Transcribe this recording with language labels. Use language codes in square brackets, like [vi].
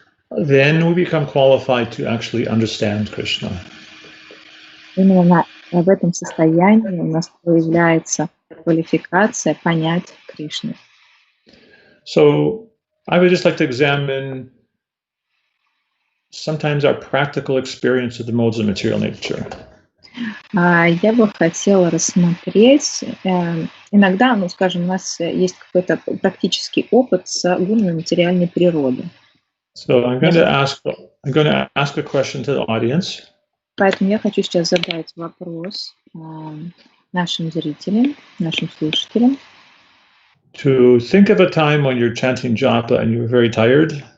[en] then we become qualified to actually understand Krishna. [ru] Именно в этом состоянии у нас появляется квалификация понять Кришну. [en] So I would just like to examine sometimes our practical experience of the modes of material nature. [ru] Я бы хотела рассмотреть, иногда, ну, скажем, у нас есть какой-то практический опыт с гунами материальной природы. [en] So I'm going to ask a question to the audience. [ru] Поэтому я хочу сейчас задать вопрос нашим зрителям, нашим слушателям. [en] To think of a time when you're chanting japa and you're very tired.